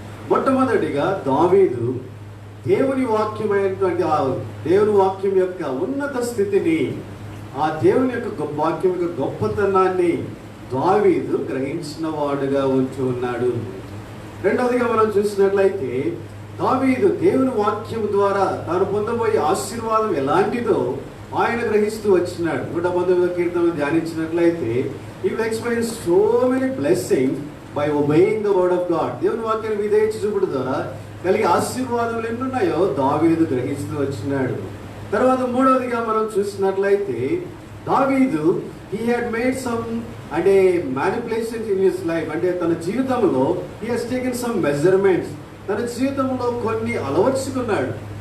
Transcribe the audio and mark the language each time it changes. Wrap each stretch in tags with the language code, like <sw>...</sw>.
<te>మొట్టమొదటిగా దావీదు దేవుని వాక్యమైనటువంటి ఆ దేవుని వాక్యం యొక్క ఉన్నత స్థితిని, ఆ దేవుని యొక్క వాక్యం యొక్క గొప్పతనాన్ని దావీదు గ్రహించిన వాడుగా ఉంటూ ఉన్నాడు. రెండవదిగా మనం చూసినట్లయితే దావీదు దేవుని వాక్యం ద్వారా తాను పొందబోయే ఆశీర్వాదం ఎలాంటిదో ఆయన గ్రహిస్తూ వచ్చినాడు. 119వ కీర్తనను ధ్యానించినట్లయితే</te> <en>he will experience so many blessings by obeying the word of God.</en> <te>దేవుని వాక్యాన్ని విధేయత చూపుడు ద్వారా కలిగే ఆశీర్వాదాలు ఎన్నున్నాయో దావీదు గ్రహిస్తూ వచ్చినాడు. తర్వాత మూడవదిగా మనం చూసినట్లయితే దావీదు</te> <en>he had made some</en> <te>అంటే</te> <en>manipulations in his life,</en> <te>అంటే తన జీవితంలో</te> <en>he has taken some measurements,</en> <te>తన జీవితంలో కొన్ని అలవర్చుకున్నాడు.</te>